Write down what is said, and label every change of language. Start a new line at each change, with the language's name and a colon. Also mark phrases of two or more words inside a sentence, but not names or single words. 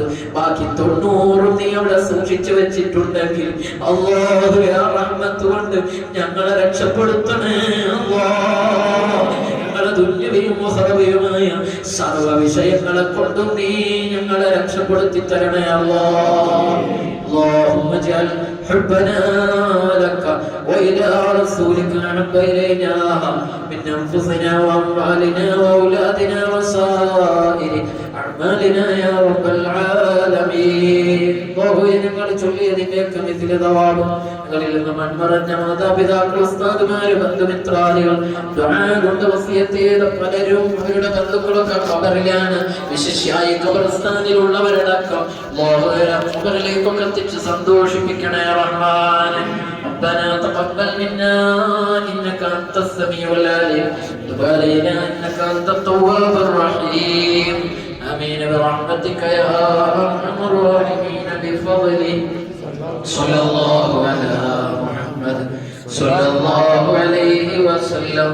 Malayalam: ബാക്കി 90 നീ അവിടെ സൂക്ഷിച്ചു വെച്ചിട്ടുണ്ടെങ്കിൽ അല്ലാഹു ആ റഹ്മത്ത് കൊണ്ട് ഞങ്ങളെ രക്ഷപ്പെടുത്തണേ അല്ലാഹ്. ഞങ്ങളെ ദുന്യവിയും ഉഖറവിയുമായ സർവ്വ വിഷയങ്ങളെ കൊണ്ടും നീ ഞങ്ങളെ രക്ഷപ്പെടുത്തി തരണേ അല്ലാഹ്.
Arabic: اللهم اجعل حبنا لك وإلى رسولك أحب إلينا من أنفسنا وأموالنا وأولادنا وسائر أعمالنا يا رب العالمين.
Malayalam: ഞങ്ങൾ ചൊല്ലിയതിന്റെയൊക്കെ
Arabic: مثل ثواب
Malayalam: ഞങ്ങളിൽ നിന്ന് മൺമറഞ്ഞ മാതാപിതാക്കൾ, ഉസ്താദുമാര്, ബന്ധുമിത്രാദികൾ, ദുആ കൊണ്ട് വസിയത്ത് ചെയ്ത പലരും അവരുടെ ബന്ധുക്കളൊക്കെ ഖബറിലാണ്. വിശേഷായി ഖബർസ്ഥാനിലുള്ളവരടക്കം ഖബറിലേക്കൊക്കെ എത്തിച്ച് സന്തോഷിപ്പിക്കണേ റഹ്മാനെ.
Arabic: ربنا تقبل منا إنك أنت السميع العليم وتب علينا إنك أنت التواب الرحيم. آمين برحمتك يا أرحم الراحمين بفضلك. صلى الله على محمد صلى الله عليه وسلم.